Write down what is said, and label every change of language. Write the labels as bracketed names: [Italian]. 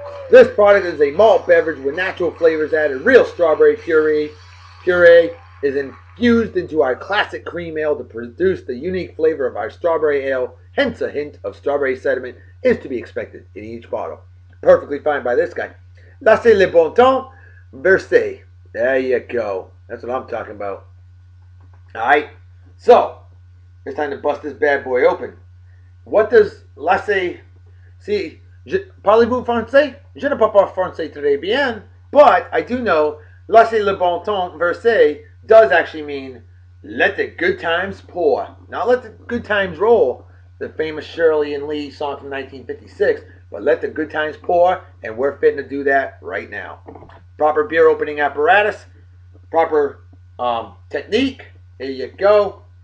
[English] This product is a malt beverage with natural flavors added. Real strawberry puree is infused into our classic cream ale to produce the unique flavor of our strawberry ale. Hence a hint of strawberry sediment is to be expected in each bottle. Perfectly fine by this guy. [French] Laissez le bon temps verser. [English] There you go. That's what I'm talking about. Alright, so it's time to bust this bad boy open. What does laissez, see, [French] parlez-vous français? Je ne parle pas français très bien, [English] but I do know [French] laissez le bon temps verser [English] does actually mean let the good times pour. Not let the good times roll, the famous Shirley and Lee song from 1956, but let the good times pour, and we're fitting to do that right now. Proper beer opening apparatus, proper technique. Here you go.